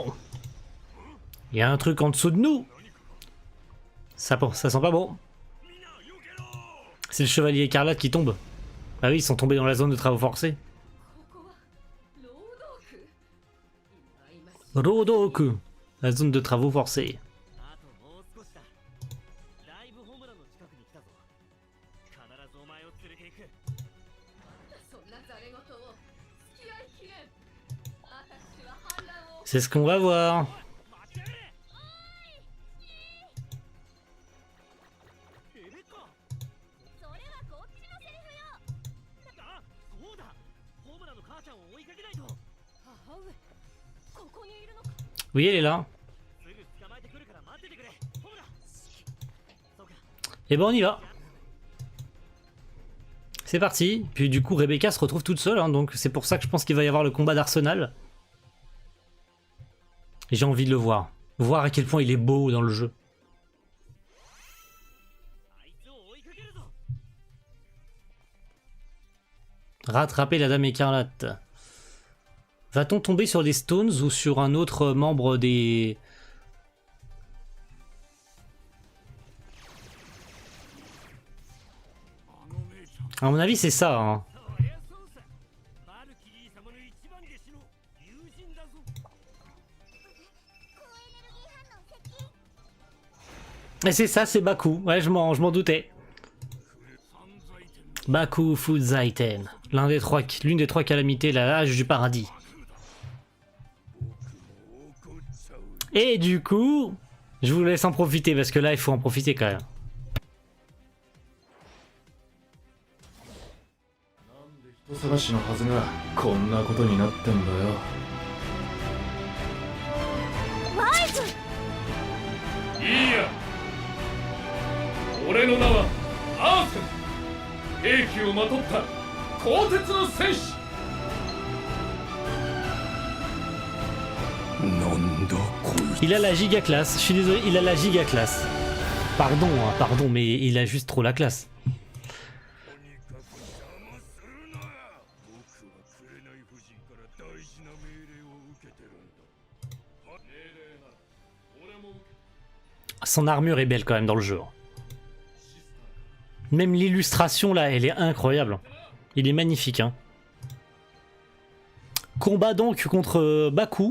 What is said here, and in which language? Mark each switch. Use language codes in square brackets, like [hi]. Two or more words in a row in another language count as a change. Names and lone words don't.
[fr] Il y a un truc en dessous de nous. Ça sent pas bon. C'est le Chevalier Écarlate qui tombe. Ah oui, ils sont tombés dans la zone de travaux forcés. Rodoku. La zone de travaux forcés. [ja] あともう少しだ。ライブホムラの近くに来たぞ。必ずお前を連れて行く。そんなザレ言を付き合いきれん。私は反乱を [fr] C'est ce qu'on va voir. [ja] レベッカ。それはこっちのセリフよ。あ、そうだ。ホムラの母ちゃんを追いかけないと。母上、ここにいるのか。 [fr] Oui, elle est là. [ja] すぐ捕まえてくるから待っててくれ。ホムラ。そうか。 [fr] Et ben on y va. C'est parti. Puis du coup Rebecca se retrouve toute seule, hein, donc c'est pour ça que je pense qu'il va y avoir le combat d'Arsenal. Et j'ai envie de le voir. Voir à quel point il est beau dans le jeu. [ja] あいつを追いかけるぞ。 [fr] Rattraper la Dame Écarlate. Va-t-on tomber sur les Stones ou sur un autre membre des... À mon avis c'est ça, hein. [ja] そりゃそうさ。バルキリー様の一番弟子の友人だぞ。 [fr] Et c'est ça, c'est Baku. Ouais, je m'en doutais. Baku Fuzaiten. L'une des trois calamités, la l'âge du paradis. Et du coup, je vous laisse en profiter parce que là, il faut en profiter quand même. [ja] 人探しのはずがこんなことになってんだよ。いいや、俺の名はアーセン、兵器をまとった鋼鉄の戦士。なんだこいつ。 [fr] Il a la giga classe. Je suis désolé, il a la giga classe. Pardon, hein, pardon, mais il a juste trop la classe. [ja] 僕は紅夫人から大事な命令を受けてるんだ。命令なら俺も受け [fr] Son armure est belle quand même dans le jeu. Même l'illustration là, elle est incroyable. Il est magnifique. Hein. Combat donc contre Baku.